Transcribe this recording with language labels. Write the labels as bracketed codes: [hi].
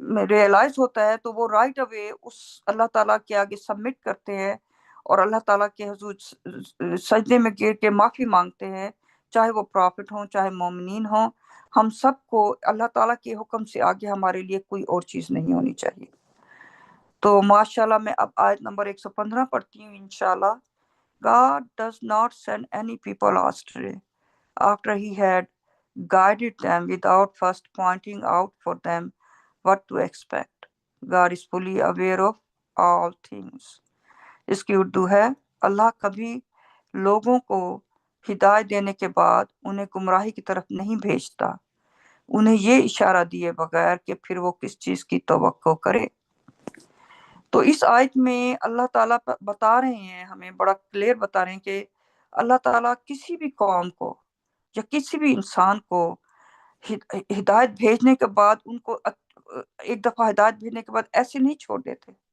[ur] Realise ہوتا ہے تو وہ رائٹ اوے اس اللہ تعالیٰ کے آگے سبمٹ کرتے ہیں اور اللہ تعالیٰ کے حضور سجدے میں گر کے معافی مانگتے ہیں، چاہے وہ پرافٹ ہوں چاہے مومنین ہوں۔ ہم سب کو اللہ تعالیٰ کے حکم سے آگے ہمارے لیے کوئی اور چیز نہیں ہونی چاہیے۔ تو ماشاءاللہ میں اب آیت نمبر 115 پڑھتی ہوں انشاءاللہ۔ [en] God does not send any people astray after he had guided them without first pointing out for them what to expect. God is fully aware of all things. [ur] اس کی اردو ہے، اللہ کبھی لوگوں کو ہدایت دینے کے بعد انہیں گمراہی کی طرف نہیں بھیجتا، انہیں یہ اشارہ دیے بغیر کہ پھر وہ کس چیز کی توقع کرے۔ تو اس آیت میں اللہ تعالیٰ بتا رہے ہیں، ہمیں بڑا کلیئر بتا رہے ہیں کہ اللہ تعالیٰ کسی بھی قوم کو یا کسی بھی انسان کو ہدایت بھیجنے کے بعد ان کو ایک دفعہ ہدایت بھیجنے کے بعد ایسے نہیں چھوڑ دیتے۔